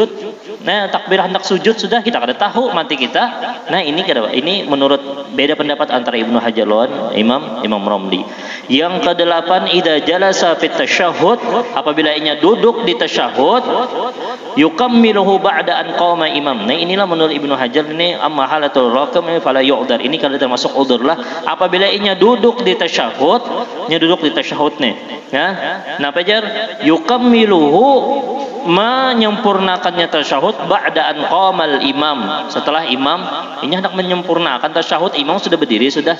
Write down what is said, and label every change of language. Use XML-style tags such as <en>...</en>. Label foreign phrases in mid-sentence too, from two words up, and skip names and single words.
<bjn>Nah, takbir hendak sujud sudah kita kada tahu mati kita. Nah, ini menurut beda pendapat antara Ibnu Hajar lawan Imam Romli. Yang ke-8,</bjn> <ar>إذا جلس في التشهد,</ar> <bjn>apabila ianya duduk di tasyahud,</bjn> <ar>يكمله بعد أن قام إمام.</ar> <bjn>Nah, inilah menurut Ibnu Hajar ini</bjn> <ar>أما حالة الركوع فلا يعذر.</ar> <bjn>Ini kada termasuk udzur lah apabila ianya duduk di tasyahud, nih. Ya. Nah, Fajar, yukammiluhu menyempurnakannya tasyahud</bjn> <ar>بعد أن قام الإمام,</ar> <bjn>setelah imam ini hendak menyempurnakan tasyahud, imam sudah berdiri sudah.</bjn>